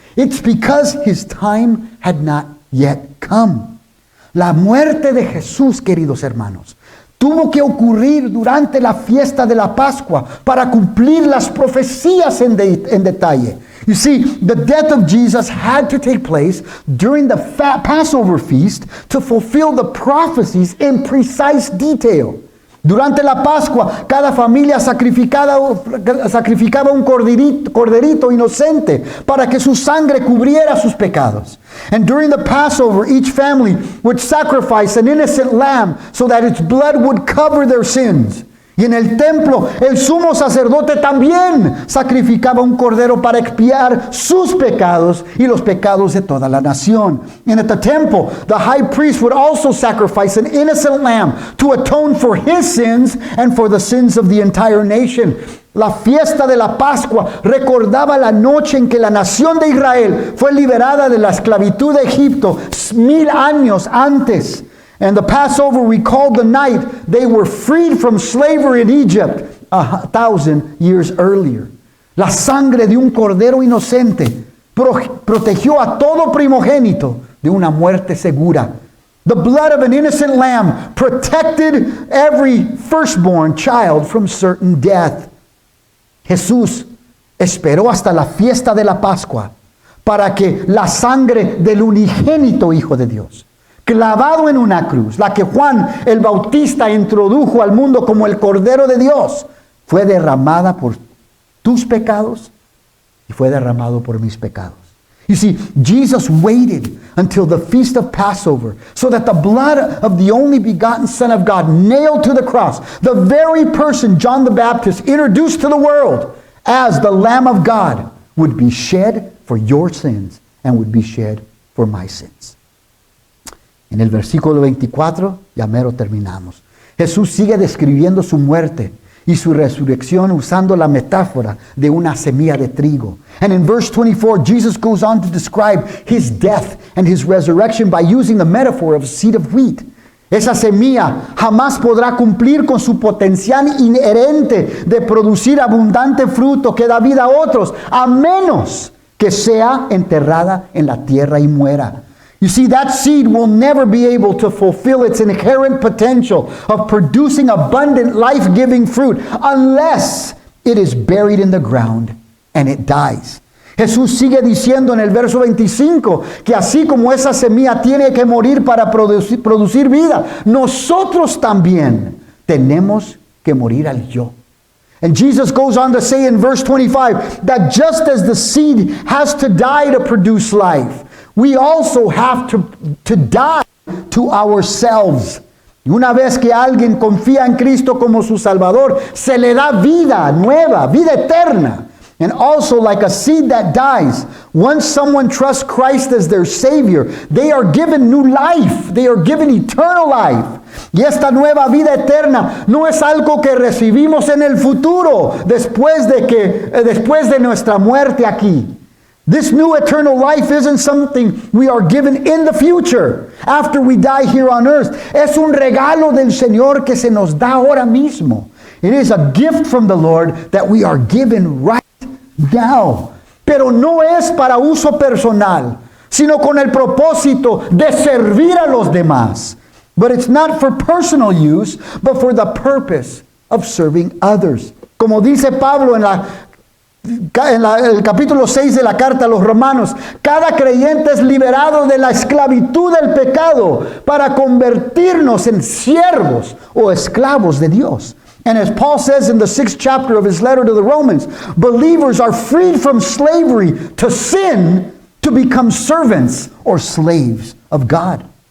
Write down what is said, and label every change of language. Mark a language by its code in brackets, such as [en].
[en] It's because his time had not yet come. [es] La muerte de Jesús, queridos hermanos, tuvo que ocurrir durante la fiesta de la Pascua para cumplir las profecías en detalle. [en] You see, the death of Jesus had to take place during the Passover feast to fulfill the prophecies in precise detail. [es] Durante la Pascua, cada familia sacrificaba un corderito inocente para que su sangre cubriera sus pecados. [en] And during the Passover, each family would sacrifice an innocent lamb so that its blood would cover their sins. [es] Y en el templo, el sumo sacerdote también sacrificaba un cordero para expiar sus pecados y los pecados de toda la nación. [en] And at the temple, the high priest would also sacrifice an innocent lamb to atone for his sins and for the sins of the entire nation. [es] La fiesta de la Pascua recordaba la noche en que la nación de Israel fue liberada de la esclavitud de Egipto 1000 años antes. [en] And the Passover recalled the night they were freed from slavery in Egypt 1,000 years earlier. [es] La sangre de un cordero inocente protegió a todo primogénito de una muerte segura. [en] The blood of an innocent lamb protected every firstborn child from certain death. [es] Jesús esperó hasta la fiesta de la Pascua para que la sangre del unigénito Hijo de Dios, clavado en una cruz, la que Juan el Bautista introdujo al mundo como el Cordero de Dios, fue derramada por tus pecados y fue derramado por mis pecados. [en] You see, Jesus waited until the feast of Passover so that the blood of the only begotten Son of God nailed to the cross, the very person John the Baptist introduced to the world as the Lamb of God, would be shed for your sins and would be shed for my sins. [es] En el versículo 24, ya mero terminamos. Jesús sigue describiendo su muerte y su resurrección usando la metáfora de una semilla de trigo. [en] And in verse 24, Jesus goes on to describe his death and his resurrection by using the metaphor of a seed of wheat. [es] Esa semilla jamás podrá cumplir con su potencial inherente de producir abundante fruto que da vida a otros, a menos que sea enterrada en la tierra y muera. [en] You see, that seed will never be able to fulfill its inherent potential of producing abundant, life-giving fruit unless it is buried in the ground and it dies. [es] Jesús sigue diciendo en el verso 25 que así como esa semilla tiene que morir para producir vida, nosotros también tenemos que morir al yo. [en] And Jesus goes on to say in verse 25 that just as the seed has to die to produce life, we also have to die to ourselves. [es] Y una vez que alguien confía en Cristo como su Salvador, se le da vida nueva, vida eterna. [en] And also like a seed that dies, once someone trusts Christ as their Savior, they are given new life. They are given eternal life. [es] Y esta nueva vida eterna no es algo que recibimos en el futuro, después de nuestra muerte aquí. [en] This new eternal life isn't something we are given in the future after we die here on earth. [es] Es un regalo del Señor que se nos da ahora mismo. [en] It is a gift from the Lord that we are given right now. [es] Pero no es para uso personal, sino con el propósito de servir a los demás. [en] But it's not for personal use, but for the purpose of serving others. [es] Como dice Pablo en el capítulo 6 de la carta a los Romanos, cada creyente es liberado de la esclavitud del pecado para convertirnos en siervos o esclavos de Dios. [en] And as Paul says in the 6th chapter of his letter to the Romans, believers are freed from slavery to sin to become servants or slaves of God.